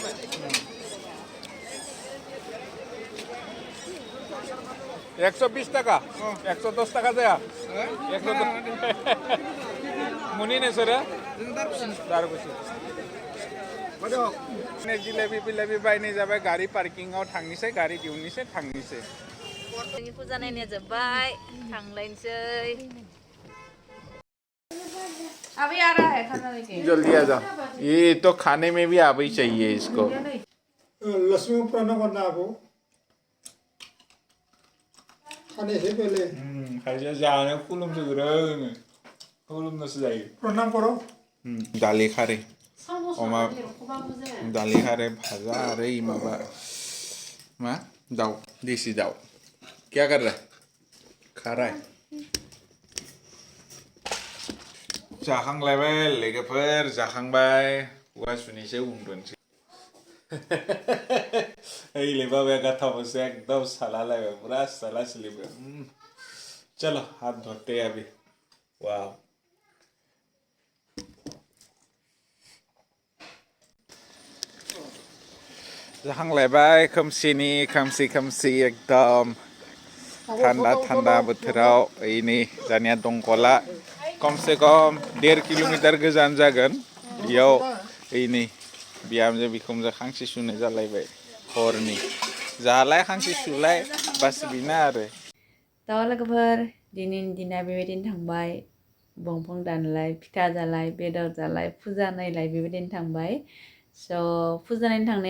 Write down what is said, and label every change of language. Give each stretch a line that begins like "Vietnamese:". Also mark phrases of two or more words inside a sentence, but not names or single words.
Bodo: 120 टाका 110 टाका जाया 110 मुनि नोंसोरो दारकुसि जिलापि बायनाय जाबाय गारि पार्किंआव थांनिसै गारि दिहुननिसै थांनिसै जोंनि फुजा नायनाया जोब्बाय थांलायनोसै
Hindi: अभी आ रहा है खाना लेके जल्दी आ जाओ ये तो खाने में भी अभी चाहिए इसको लक्ष्मी पुराना करना आपको खाने से पहले
Bodo: खायसे जानो खुलुमनोसो जायो
Hindi: प्रणाम करो
Bodo: दालि खारै अमा दालि खारै भाजा आरो माबा मा दाउ देसि दाउ
Hindi: क्या कर रहा है खा रहा है
Bodo: जाखांलायबाय लोगोफोर जाखांबाय खुगा सुनैसो उन्दुनोसै ओइले बाबाया गाथावसो एकदम सालालायबाय पूरा साला सिलिबाय
Hindi: चलो हाथ धोते हैं अभी वाह
Bodo: जाखांलायबाय खोमसि एकदम थान्दा बोथोराव ओइनै जानिया दंखला
Hindi: कम से कम
Bodo: 1.5 किलोमीटर गोजान जागोन बेयाव ओइनै बिहामजो बिखुनजो खांसि सुनाय जालायबाय हरनि जालाय खांसि सुलाय बास बिना आरो थ' लोगोफोर दिनैनि दिना बेबायदिनो थांबाय बंफां दानलाय फिथा जालाय बेदर जालाय फुजा नायलाय बेबायदिनो थांबाय स' फुजा नायनो थांनायाव